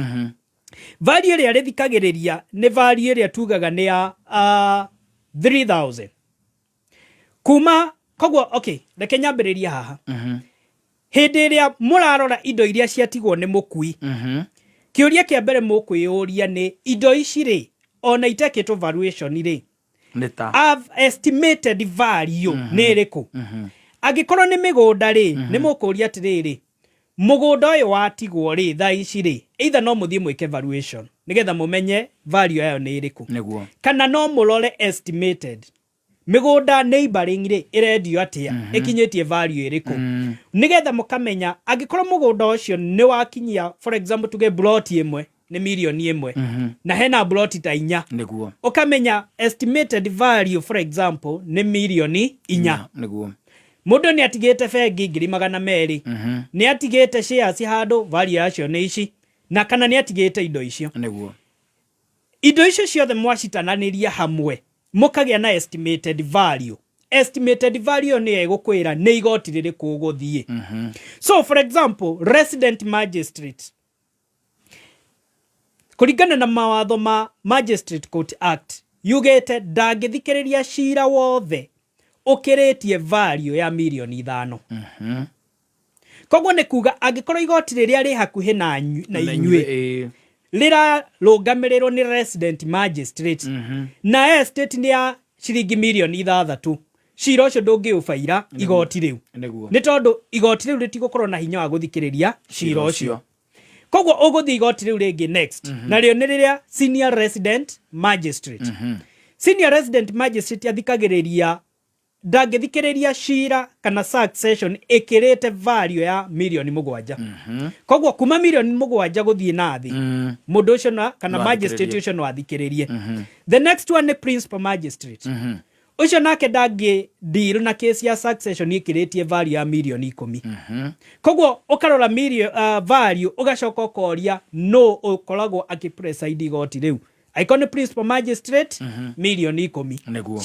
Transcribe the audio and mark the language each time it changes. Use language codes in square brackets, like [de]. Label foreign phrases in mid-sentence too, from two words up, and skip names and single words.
[ki] Value ĩrĩa rĩthikagĩrĩria nĩ value ĩrĩa tugaga nĩ ya 3,000. Kuma koguo okay, reke nyambĩrĩria haha. Hĩndĩ ĩrĩa mũrarora indo iria ciatigwo nĩ mũkui, kĩũria kĩa mbere mũkwĩyũria nĩ indo ici rĩ ona itekĩtwo valuation rĩ [en] have estimated value [ki] nĩ ĩrĩkũ. Angĩkorwo nĩ mĩgũnda rĩ nĩ mũkũria atĩrĩrĩ, mũgũnda ũyũ watigwo rĩ thaa ici rĩ either no mũthiĩ mwĩke valuation nĩgetha mũmenye value yayo nĩ ĩrĩkũ, kana no mũrore estimated mĩgũnda neighboring rĩ ĩrendio atĩa, ĩkinyĩtie value ĩrĩkũ, nĩgetha mũkamenya angĩkorwo mũgũnda ũcio nĩ wakinyia [en] for example [ki] tuge plot ĩmwe nĩ milioni 1 na hena plot ta 4 nĩguo ũkamenya [en] estimated value for example [ki] nĩ milioni 4 nĩguo mũndũ nĩ atigĩte bengi 200,000 nĩ atigĩte shares handũ value yacio nĩ ici na kana nĩ atigĩte indo icio nĩguo indo icio ciothe mwacitananĩria hamwe mũkagĩa na [en] estimated value. Estimated value [ki] nĩ ĩgũkwĩra nĩ igoti rĩrĩkũ ũgũthiĩ. [en] So for example resident magistrate [ki] kũringana na mawatho ma Magistrate Court Act yugĩte ndangĩthikĩrĩria cira wothe ũkĩrĩtie value ya milioni 5. Koguo nĩ kuga angĩkorwo igoti rĩrĩa rĩ hakuhĩ na inyuĩ rĩrarũgamĩrĩrwo nĩ [en] resident magistrate [ki] na estate nĩ ya ciringi milioni 6, cira ũcio ndũngĩũbaira igoti rĩu nĩ tondũ igoti rĩu rĩtigũkorwo na hinya wa gũthikĩrĩria cira ũcio. Koguo ũgũthiĩ igoti rĩu rĩngĩ next narĩo nĩ rĩrĩa [en] senior resident magistrate. Senior resident magistrate [ki] athikagĩrĩria ndangĩthikĩrĩria cira kana succession ĩkĩrĩte value ya milioni 7. Koguo kuma milioni 7 gũthiĩ na thĩ mũndũ ũcio na kana magistrate ũcio no athikĩrĩrie. [en] The next one [ki] nĩ [en] principal magistrate. [ki] Ũcio nake ndangĩ deal na case ya succession ĩkĩrĩtie value ya milioni 10. Koguo ũkarora value ũgacoka ũkoria no ũkoragwo akĩpreside igoti rĩu. Icon [en] principal magistrate [ki] milioni 10.